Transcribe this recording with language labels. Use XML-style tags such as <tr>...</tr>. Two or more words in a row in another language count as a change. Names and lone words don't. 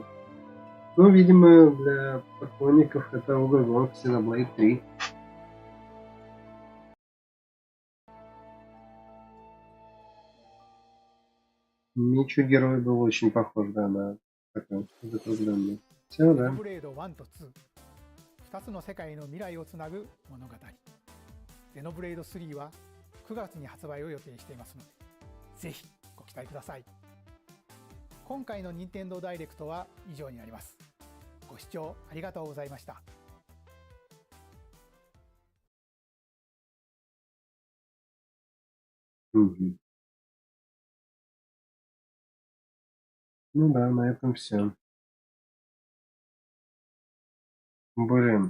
<ru>Ну, видимо, для поклонников это угрозон Xenoblade 3. Меч у героя был очень похож, да, на такой закругленный. Все, да.</ru> <ja>ブレード1と2、2つの世界の未来をつなぐ物語。ゼノブレード3は9月に発売を予定していますので、ぜひご期待ください。今回の任天堂ダイレクトは以上になります。ご視聴ありがとうございました。 Мгм.</ja> <ru>Ну да, на этом все. Блин.</ru>